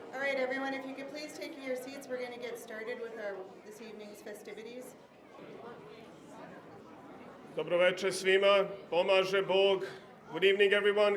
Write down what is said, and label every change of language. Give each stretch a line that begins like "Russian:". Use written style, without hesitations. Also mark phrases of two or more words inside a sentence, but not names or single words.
English: right, everyone, if you could please take your seats, we're going to get started with this evening's festivities.
Serbian: Dobro večer svima, pomaže Bog.
English: Good evening, everyone.